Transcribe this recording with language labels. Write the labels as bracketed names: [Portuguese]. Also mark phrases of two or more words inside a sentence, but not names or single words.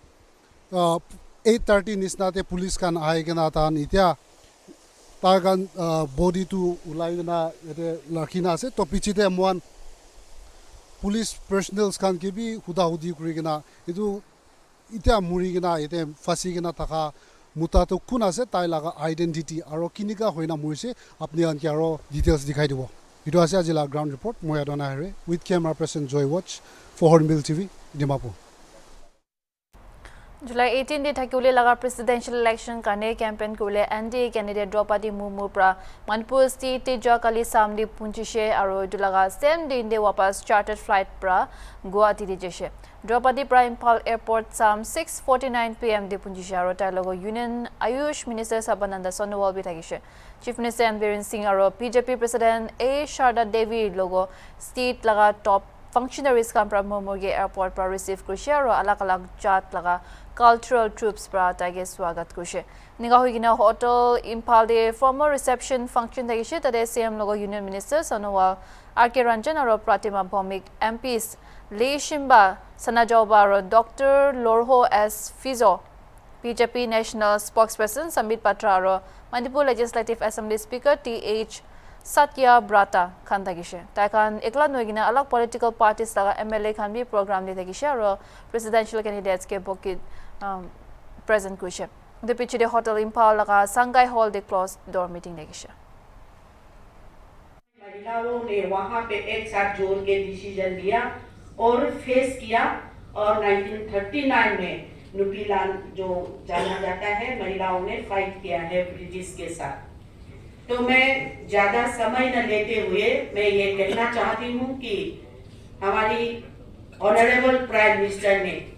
[Naga Pidgin] 8:30 নিচিনাতে পুলিচ কান আহি কিনা তাহান এতিয়া তাৰ কাৰণ বডিটো ওলাই কিনা ইয়াতে ৰাখিনা আছে তো পিছতে মোৱান [English] police personnels [Naga Pidgin] কান কেবি সুধি কৰি কিনা এইটো এতিয়া মৰি কিনা ইয়াতে ফাঁচি কিনা থকা মুতাটো কোন আছে তাই লগা আইডেণ্টিটি আৰু কেনেকুৱা হৈ না মৰিছে আপুনি আনকি আৰু ডিটেইলছ দেখাই দিব এইটো আছে আজি [English] ground report [Naga Pidgin] মই আদনা [English] here with camera person [Naga Pidgin] জয় ৱাচ ফৰ হৰ্ণবিল টিভি ডিমাপুৰ July 18 de thakule laga [English] presidential election [Naga Pidgin] kane campaign kule NDA candidate Draupadi Murmu pra Manipur state te jakali samdi punchishe aro dulaga same day de wapas [English] chartered flight [Naga Pidgin] pra Guwahati de jeshe Draupadi pra IMPHAL airport sam 6:49 pm de punchishe aro tai logo Union Ayush Minister Sabananda Sonowal bi thagishe Chief Minister Biren Singh aro BJP President A Sharda Devi logo state laga [English] top functionaries [Naga Pidgin] kam pra Murmu ge airport pra receive kurishe aro alag jat laga [English] cultural troops [Naga Pidgin] pra tage swagat kurishe niga hoigina hotel IMPHAL de [English] formal reception function [Naga Pidgin] thagishe tade CM logo Union Minister Sonowal RK Ranjan aro Pratima Bhomik MPs Leishimba Sanajoba aro Dr Lorho S Fizo BJP National Spokesperson Sambit Patra aro Manipur Legislative Assembly Speaker TH Satya Brata khan thagishe tai khan ekla noigina alag [English] political parties [Naga Pidgin] laga MLA khan bi program de thagishe aro [English] presidential candidates [Naga Pidgin] ke bokit present kuishe the pitch de hotel IMPHAL laga Sangai hall de [English] closed door meeting [Naga Pidgin] thagishe [Hindi] महिलाओं ने वहाँ पे एक साथ जोड़ के डिसीजन लिया और फेस किया और 1939 में नुपीलान जो जाना जाता है महिलाओं ने फाइट किया है ब्रिटिश के साथ तो मैं ज्यादा समय न लेते हुए मैं ये कहना चाहती हूँ कि हमारी [English] honorable prime minister [Hindi] ने